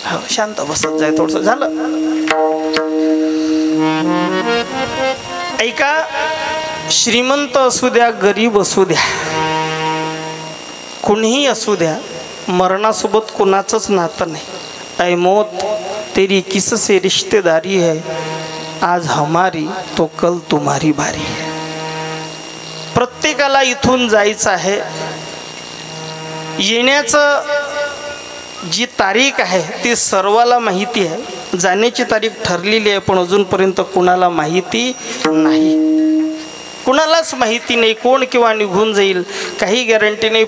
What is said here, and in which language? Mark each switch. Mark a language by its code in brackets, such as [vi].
[mr] शांत बसत जाय थोडस. झालं. ऐका, श्रीमंत असू द्या, गरीब असू द्या, कुणीही असू द्या, मरणासोबत कुणाचंच नातं नाही. [hi] ऐ मौत तेरी किससे रिश्तेदारी है, आज हमारी तो कल तुम्हारी बारी है. [mr] प्रत्येकाला इथून जायचं आहे. येण्याचं जी तारीख आहे ती सर्वाला माहिती आहे. जाण्याची तारीख ठरलेली आहे, पण अजूनपर्यंत कुणाला माहिती नाही. कुणालाच माहिती नाही कोण केव्हा निघून जाईल, काही गॅरंटी नाही.